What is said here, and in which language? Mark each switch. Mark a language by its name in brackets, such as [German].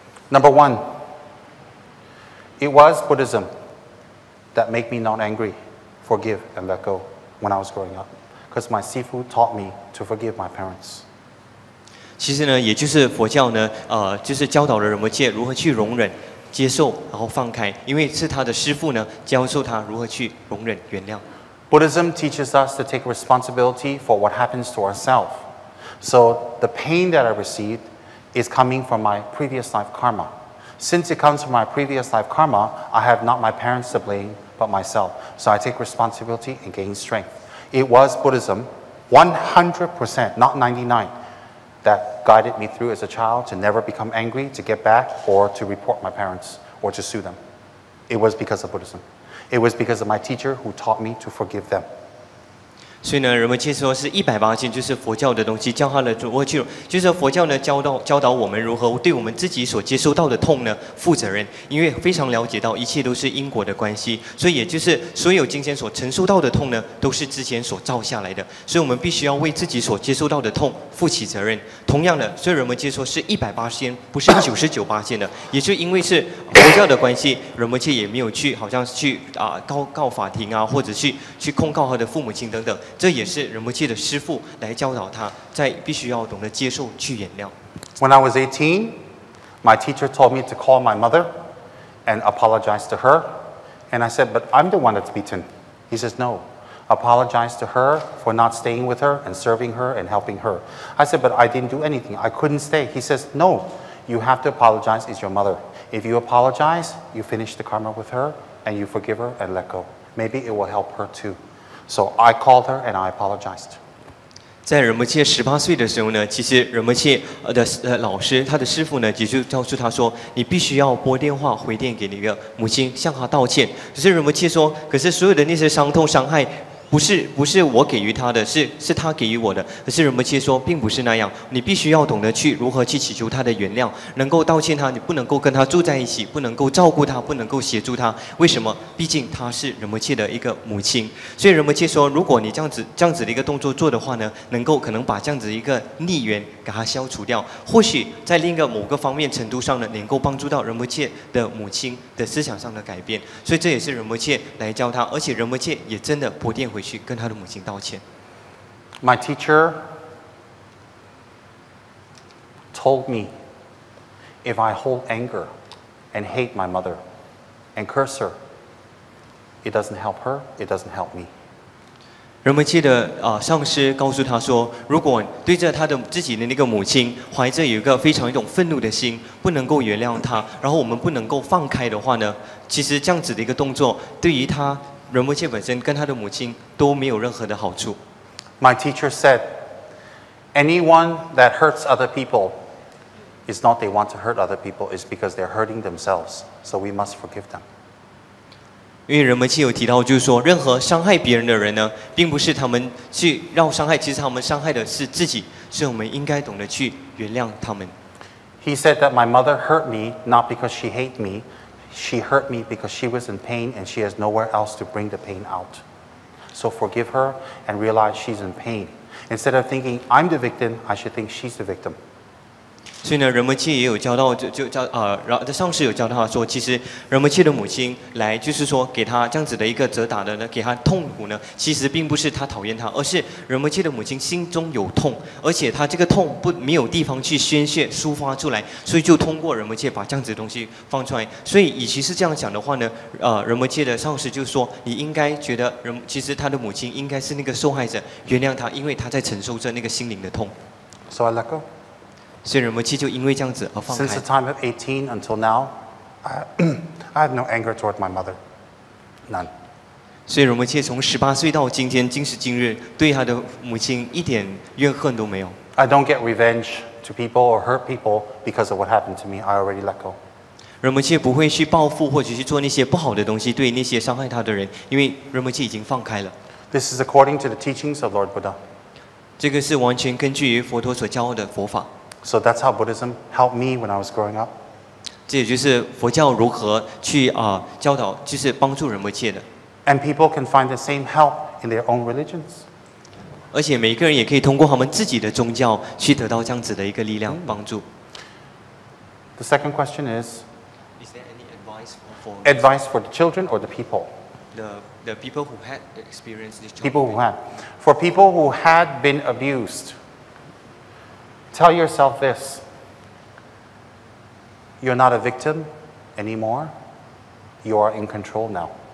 [English] Number one, it was Buddhism that made me not angry, forgive, and let go when I was growing up. Because my Sifu taught me to forgive my parents. [Chinese] 其实呢，也就是佛教呢，就是教导了仁波切如何去容忍、接受，然后放开，因为是他的师父呢教授他如何去容忍、原谅。 [English] Buddhism teaches us to take responsibility for what happens to ourselves. So the pain that I received is coming from my previous life karma. Since it comes from my previous life karma, I have not my parents to blame, but myself. So I take responsibility and gain strength. It was Buddhism, 100%, not 99, that guided me through as a child to never become angry, to get back, or to report my parents, or to sue them. It was because of Buddhism. It was because of my teacher who taught me to forgive them. [Chinese] 所以呢，人们接说是180%，就是佛教的东西，教他的如何去，就是佛教呢教导我们如何对我们自己所接收到的痛呢负责任，因为非常了解到一切都是因果的关系，所以也就是所有今天所承受到的痛呢，都是之前所造下来的，所以我们必须要为自己所接收到的痛负起责任。同样的，所以人们接说是180%，不是99%的，也就因为是佛教的关系，人们也没有去好像去告法庭啊，或者去控告他的父母亲等等。这也是仁波切的师父来教导他，在必须要懂得接受去原谅。 [English] When I was 18, my teacher told me to call my mother and apologize to her. And I said, but I'm the one that's beaten. He says, no, apologize to her for not staying with her and serving her and helping her. I said, but I didn't do anything. I couldn't stay. He says, no, you have to apologize. It's your mother. If you apologize, you finish the karma with her and you forgive her and let go. Maybe it will help her too. So I called her and I apologized. [Chinese] 在仁波切18岁的时候呢，其实仁波切的老师，他的师父呢，也就告诉他说，你必须要拨电话回电给你的母亲，向她道歉。可是仁波切说，可是所有的那些伤痛伤害。不是我给予他的，是他给予我的。可是仁波切说，并不是那样。你必须要懂得去如何去祈求他的原谅，能够道歉他，你不能够跟他住在一起，不能够照顾他，不能够协助他。为什么？毕竟他是仁波切的一个母亲。所以仁波切说，如果你这样子的一个动作做的话呢，可能把这样子一个逆缘给它消除掉。或许在另一个某个方面程度上呢，能够帮助到仁波切的母亲的思想上的改变。所以这也是仁波切来教他，而且仁波切也真的拨电回去跟他的母亲道歉。 [English] My teacher told me if I hold anger and hate my mother and curse her, it doesn't help her, it doesn't help me. [Chinese] 人们界的上师告诉他说，如果对着他的自己的那个母亲怀着有一个非常一种愤怒的心，不能够原谅他，然后我们不能够放开的话呢，其实这样子的一个动作，对于他仁波切本身跟他的母亲都没有任何的好处。 [English] My teacher said, anyone that hurts other people is not they want to hurt other people, it's because they're hurting themselves. So we must forgive them. [Chinese] 因为仁波切有提到，就是说，任何伤害别人的人呢，并不是他们去要伤害，其实他们伤害的是自己，所以我们应该懂得去原谅他们。 [English] He said that my mother hurt me not because she hated me, she hurt me because she was in pain and she has nowhere else to bring the pain out. So forgive her and realize she's in pain. Instead of thinking I'm the victim, I should think she's the victim. [Chinese] 所以呢，仁波切也有教到，然后上师有教他说，其实仁波切的母亲来就是说给他这样子的一个责打的呢，给他痛苦呢，其实并不是他讨厌他，而是仁波切的母亲心中有痛，而且他这个痛没有地方去宣泄抒发出来，所以就通过仁波切把这样子的东西放出来。所以与其是这样讲的话呢，仁波切的上师就说，你应该觉得其实他的母亲应该是那个受害者，原谅他，因为他在承受着那个心灵的痛。 [English] So I let go. [Chinese] 所以仁波切就因为这样子而放开。 [English] Since the time of 18 until now, I have no anger toward my mother. None. [Chinese] 所以仁波切从18岁到今天今时今日，对他的母亲一点怨恨都没有。 [English] I don't get revenge to people or hurt people because of what happened to me. I already let go. [Chinese] 仁波切不会去报复或者去做那些不好的东西，对那些伤害他的人，因为仁波切已经放开了。 [English] This is according to the teachings of Lord Buddha. [Chinese] 这个是完全根据于佛陀所教的佛法。 [English] So that's how Buddhism helped me when I was growing up. [Chinese] 这也就是佛教如何去教导，就是帮助仁波切的。 [English] And people can find the same help in their own religions. [Chinese] 而且每一个人也可以通过他们自己的宗教去得到这样子的一个力量帮助。 [English] The second question is Is there any advice for advice for the children or the people? the people who had experienced this? People who had. For people who had been abused, tell yourself this. You're not a victim anymore. You are in control now.